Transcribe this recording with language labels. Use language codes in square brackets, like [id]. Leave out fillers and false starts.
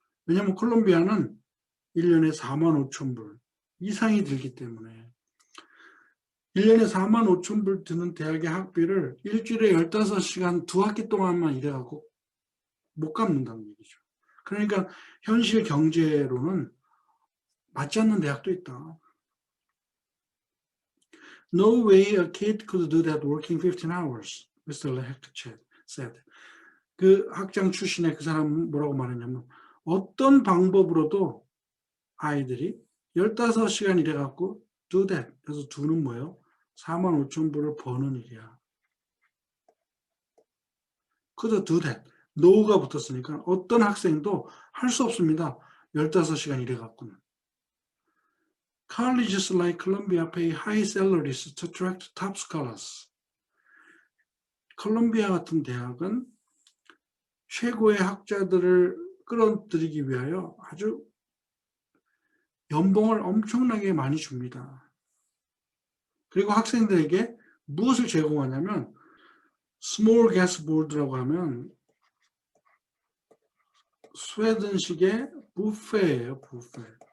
[ko] 왜냐하면 콜롬비아는 1년에 45,000불 이상이 들기 때문에 1년에 45,000불 드는 대학의 학비를 일주일에 15시간 2학기 동안만 일해갖고 못 갚는다는 얘기죠. 그러니까 현실 경제로는 맞지 않는 대학도 있다. [en] No way a kid could do that working 15 hours, Mr. Lehech said. [ko] 그 학장 출신의 그 사람은 뭐라고 말했냐면 어떤 방법으로도 아이들이 15시간 일해갖고 do that. 그래서 do는 뭐예요? 45,000불을 버는 일이야. [en] could do that. [ko] no가 붙었으니까 어떤 학생도 할 수 없습니다. 15시간 일해갖고는. [en] Colleges like Columbia pay high salaries to attract top scholars. [ko] 콜롬비아 같은 대학은 최고의 학자들을 끌어들이기 위하여 아주 연봉을 엄청나게 많이 줍니다. 그리고 학생들에게 무엇을 제공하냐면 small gas board라고 하면 스웨덴식의 뷔페예요. 뷔페.